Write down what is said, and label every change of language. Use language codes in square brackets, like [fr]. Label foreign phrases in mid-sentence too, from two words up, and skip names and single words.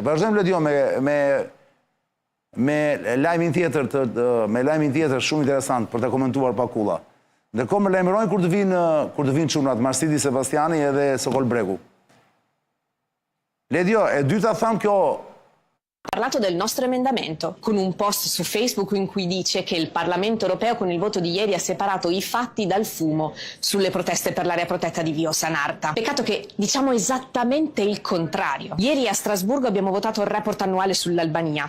[sq] Vazhdojmë Ledio me lajmin tjetër shumë interesant për të komentuar Pakulla. Ndërkohë më lajmërojnë kur të vinë çunat Marsidi Sebastiani edhe Sokol Bregu. Ledio, e dyta tham kjo... [it] parlato del nostro emendamento, con un post su Facebook in cui dice che il Parlamento europeo con il voto di ieri ha separato i fatti dal fumo sulle proteste per l'area protetta di Via Sanarta. Peccato che diciamo esattamente il contrario. Ieri a Strasburgo abbiamo votato il report annuale sull'Albania.